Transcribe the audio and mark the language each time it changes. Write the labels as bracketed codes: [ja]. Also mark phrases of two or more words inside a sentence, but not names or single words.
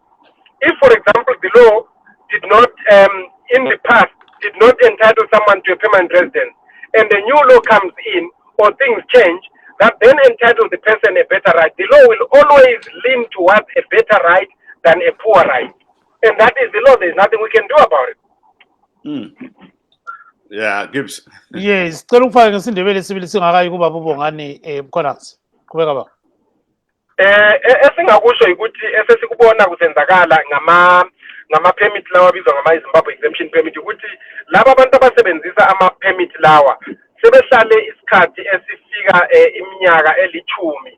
[en] If, for example, the law did not, in the past, did not entitle someone to a permanent residence, and a new law comes in, or things change, that then entitle the person a better right, the law will always lean towards a better right than a poor right. And that is the law. There's nothing we can do about it. Yeah, Gibbs. [nd] Yes, cela ukufaka ngesindebele sibili singakayi kuba bubongani Mkhonanzi. Qhubeka ba. Esingakusho ukuthi esesikubona kusenzakala ngama-permit lawa abizwa ngama-Zimbabwe Exemption Permit, ukuthi laba abantu abasebenzisa ama-permit lawa sebehlale isikhathi esifika iminyaka elithumi.